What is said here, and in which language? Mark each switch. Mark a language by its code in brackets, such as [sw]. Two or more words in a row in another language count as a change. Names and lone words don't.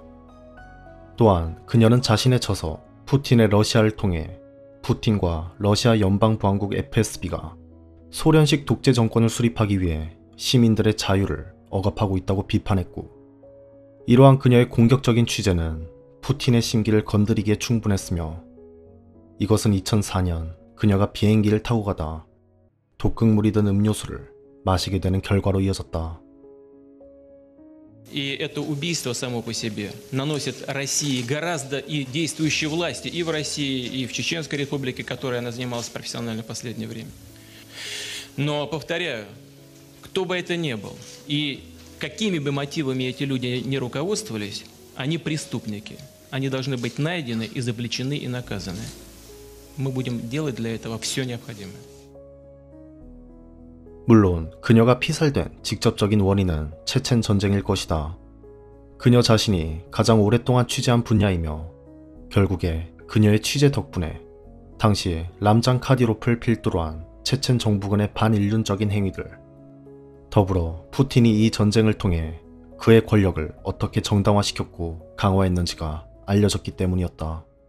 [ko] 또한 그녀는 자신의 저서 푸틴의 러시아를 통해 푸틴과 러시아 연방보안국 FSB가 소련식 독재 정권을 수립하기 위해 시민들의 자유를 억압하고 있다고 비판했고, 이러한 그녀의 공격적인 취재는 푸틴의 심기를 건드리기에 충분했으며, 이것은 2004년 그녀가 비행기를 타고 가다 독극물이 든 음료수를 마시게 되는 결과로 이어졌다. [ru] И это убийство само по себе наносит России гораздо и действующей власти и в России, и в Чеченской республике, которой она занималась профессионально в последнее время. Но, повторяю, кто бы это ни был, и какими бы мотивами эти люди не руководствовались, они преступники. Они должны быть найдены, изобличены и наказаны. Мы будем делать для этого все необходимое. [ko] 물론 그녀가 피살된 직접적인 원인은 체첸 전쟁일 것이다. 그녀 자신이 가장 오랫동안 취재한 분야이며, 결국에 그녀의 취재 덕분에 당시 람잔 카디로프를 필두로 한 체첸 정부군의 반인륜적인 행위들, 더불어 푸틴이 이 전쟁을 통해 그의 권력을 어떻게 정당화시켰고 강화했는지가 알려졌기 때문이었다.